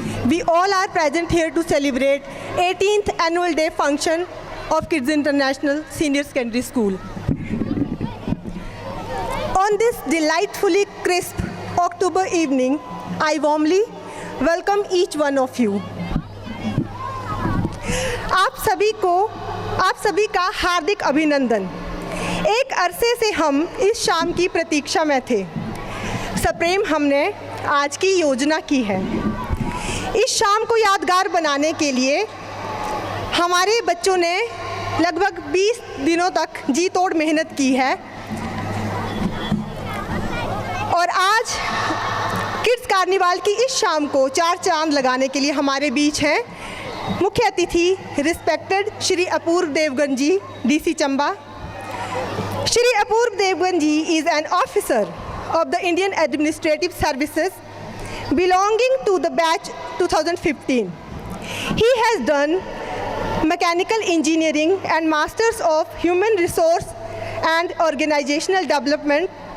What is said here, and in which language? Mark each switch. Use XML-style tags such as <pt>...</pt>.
<en>We all are present here to celebrate 18th annual day function of Kids International Senior Secondary School. On this delightfully crisp October evening, I warmly welcome each one of you.</en> <hi>आप सभी का हार्दिक अभिनंदन। एक अरसे से हम इस शाम की प्रतीक्षा में थे। सप्रेम हमने आज की योजना की है। इस शाम को यादगार बनाने के लिए हमारे बच्चों ने लगभग 20 दिनों तक जी तोड़ मेहनत की है और आज किड्स कार्निवाल की इस शाम को चार चांद लगाने के लिए हमारे बीच हैं मुख्य अतिथि respected Shri Apoorva Devgan ji, DC Chamba.</hi> <en>Shri Apurv Devgan ji is an officer of the Indian Administrative Services belonging to the batch 2015. He has done mechanical engineering and masters of human resource and organizational development.</en>